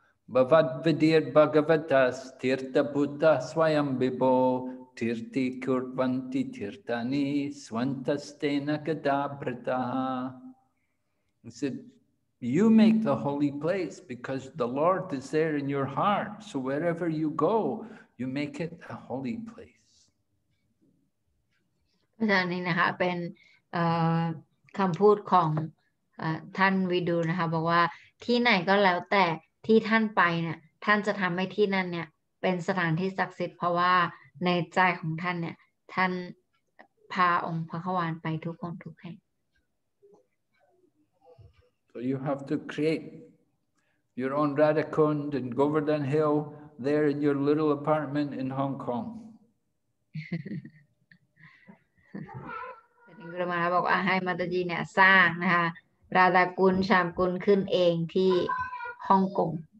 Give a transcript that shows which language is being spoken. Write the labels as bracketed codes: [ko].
[sa] Bhavad vidir bhagavatas tirtha bhuta swayam bhibo tirti kurvanti tirtani swantastena kadabrataha. [en] He said, you make the holy place because the Lord is there in your heart. So wherever you go, you make it a holy place. [th] อาจารย์นี้นะคะเป็นคำพูดของท่านวิดูนะคะบอกว่าที่ไหนก็แล้วแต่ที่ท่านไปเนี่ยท่านจะทำให้ที่นั่นเนี่ยเป็นสถานที่ศักดิ์สิทธิ์เพราะว่าในใจของท่านเนี่ยท่านพาองค์พระขวานไปทุกคนทุกแห่ง [en] So you have to create your own Radhakund and Govardhan Hill there in your little apartment in Hong Kong. [th] แต่กุลมาบอกว่าให้มาตาจีเนี่ยสร้างนะคะราดากุลชามกุลขึ้นเองที่ฮ่องกง